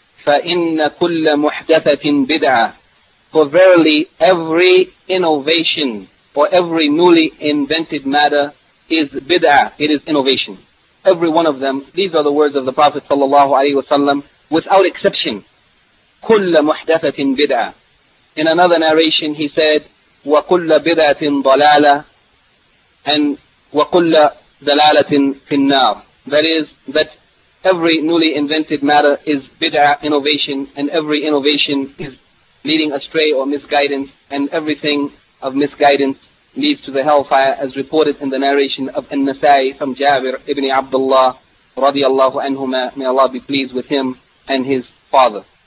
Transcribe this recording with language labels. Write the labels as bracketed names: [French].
[Arabic] فَإِنَّ كُلَّ مُحْدَثَةٍ بِدْعَةٍ. [English] For verily, every innovation or every newly invented matter is bid'ah, it is innovation. Every one of them, these are the words of the Prophet sallallahu alaihi wasallam, without exception. [Arabic] كُلَّ مُحْدَثَةٍ بِدْعَةٍ. [English] In another narration he said, [Arabic] وَكُلَّ بِدْعَةٍ ضَلَالَةٍ [English] and [Arabic] وَكُلَّ دَلَالَةٍ فِي النَّارِ. [English] That is, that every newly invented matter is bid'ah, innovation, and every innovation is leading astray or misguidance, and everything of misguidance leads to the hellfire, as reported in the narration of An-Nasai from Jabir ibn Abdullah radiallahu anhuma, may Allah be pleased with him and his father.